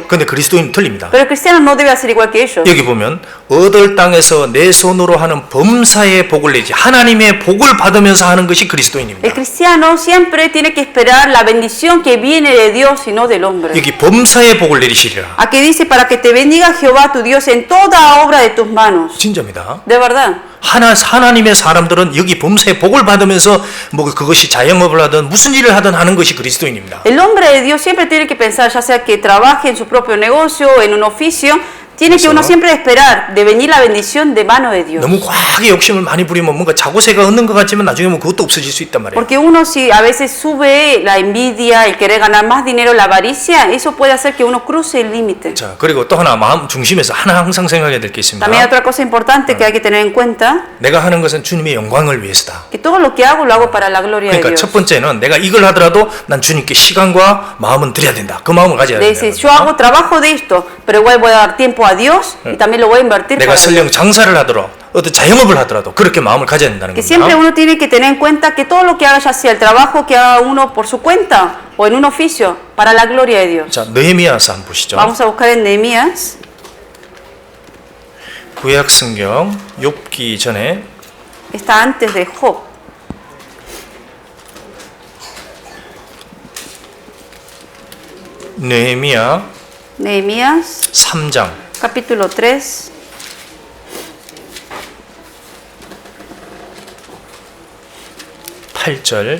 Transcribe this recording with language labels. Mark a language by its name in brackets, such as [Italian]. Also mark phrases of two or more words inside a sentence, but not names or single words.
[Korean] 근데 그리스도인은 틀립니다. [Spanish] Pero el cristiano no debe hacer igual que ellos. [Korean] 여기 보면 얻을 땅에서 내 손으로 하는 범사의 복을 내지 하나님의 복을 받으면서 하는 것이 [Spanish] El [Korean] 그리스도인입니다. [Spanish] cristiano siempre tiene que esperar la bendición que viene de Dios y no del hombre. [Korean] 여기 범사의 복을 내리시리라. [Spanish] Aquí dice, para que te bendiga Jehová tu Dios en toda obra de tus manos. [Korean] 진짜입니다. [Spanish] De verdad. [Korean] 하나님의 사람들은 여기 범사의 복을 받으면서 뭐 그것이 자영업을 하든 무슨 일을 하든 하는 것이 그리스도인입니다. [Spanish] El hombre de Dios siempre tiene que pensar, ya sea que trabaje en su propio negocio o en un oficio, tiene que uno siempre esperar de venir la bendición de mano de Dios. [Korean] 너무 과하게 욕심을 많이 부리면 뭔가 자고새가 얻는 것 같지만 나중에 뭐 그것도 없어질 수 있단 말이에요. [Spanish] Porque uno si a veces sube la envidia, el querer ganar más dinero, la avaricia, eso puede hacer que uno cruce el límite. [Korean] 자, 그리고 또 하나 마음 중심에서 하나 항상 생각해야 될 게 있습니다. [Spanish] También hay otra cosa importante que hay que tener en cuenta, [Korean] 내가 하는 것은 주님의 영광을 위해서다. [Spanish] que todo lo que hago lo hago para la gloria de [Korean] 그러니까 [Spanish] Dios. [Korean] 첫 번째는 내가 이걸 하더라도 난 주님께 시간과 마음은 드려야 된다. 그 마음을 가져야 된다. [Spanish] Dice, yo hago trabajo de esto, pero igual voy a dar tiempo a Dios y también lo voy a invertir [Korean] 내가 [Spanish] para Dios. [Korean] 설령 장사를 하더라도 어떤 자영업을 하더라도 그렇게 마음을 가져야 된다는 [Spanish] Que siempre [Korean] 겁니다. [Spanish] uno tiene que tener en cuenta que todo lo que haga, ya sea el trabajo que haga uno por su cuenta o en un oficio, para la gloria de Dios. [Korean] 자, 느헤미야서 한번 보시죠. [Spanish] Vamos a buscar en Nehemías, [Korean] 구약 성경 욥기 전에 [Spanish] está antes de Job. [Korean] 느헤미야 [Spanish] Nehemías, [Korean] 3장 [Spanish] capítulo 3, [Korean] 8절